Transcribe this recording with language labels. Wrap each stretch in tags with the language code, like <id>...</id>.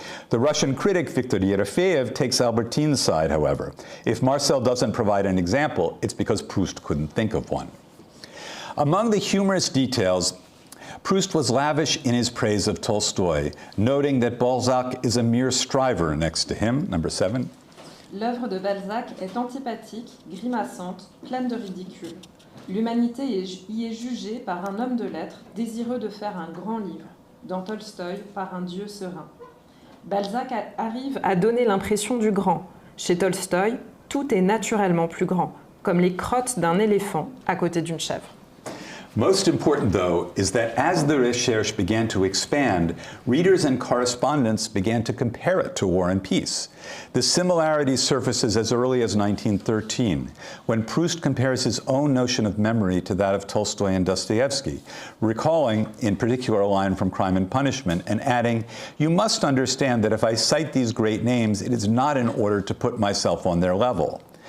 <en>The Russian critic VICTOIRE takes Albertine's side, however. If Marcel doesn't provide an example, it's because Proust couldn't think of one. Among the humorous details, Proust was lavish in his praise of Tolstoy, noting that Balzac is a mere striver next to him, number 7.</en> <fr>L'œuvre de Balzac est antipathique, grimaçante, pleine de ridicule. L'humanité y est jugée par un homme de lettres désireux de faire un grand livre, dans Tolstoy par un dieu serein. Balzac arrive à donner l'impression du grand. Chez Tolstoy, tout est naturellement plus grand, comme les crottes d'un éléphant à côté d'une chèvre.</fr> <en>Most important, though, is that as the recherche began to expand, readers and correspondents began to compare it to War and Peace. The similarity surfaces as early as 1913, when Proust compares his own notion of memory to that of Tolstoy and Dostoevsky, recalling, in particular, a line from Crime and Punishment, and adding, "You must understand that if I cite these great names, it is not in order to put myself on their level."</en>